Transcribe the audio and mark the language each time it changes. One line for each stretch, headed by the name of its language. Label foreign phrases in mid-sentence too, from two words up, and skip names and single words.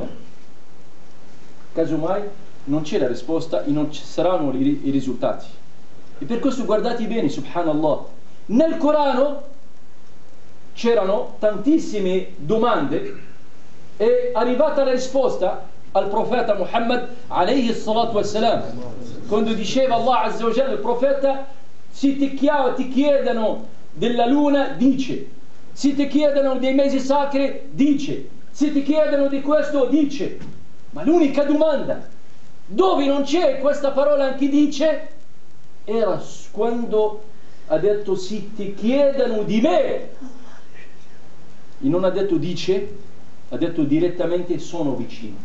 Italian: Casomai non c'è la risposta e non ci saranno i risultati. E per questo guardate bene, subhanallah, nel Corano c'erano tantissime domande e è arrivata la risposta al profeta Muhammad
Arabic: عليه الصلاة والسلام,
Italian: quando diceva
Arabic: الله عز وجل,
Italian: il profeta, se ti chiedono della luna, dice; se ti chiedono dei mesi sacri, dice; se ti chiedono di questo, dice. Ma l'unica domanda dove non c'è questa parola anche dice era quando ha detto se ti chiedono di me, e non ha detto dice, ha detto direttamente sono vicino.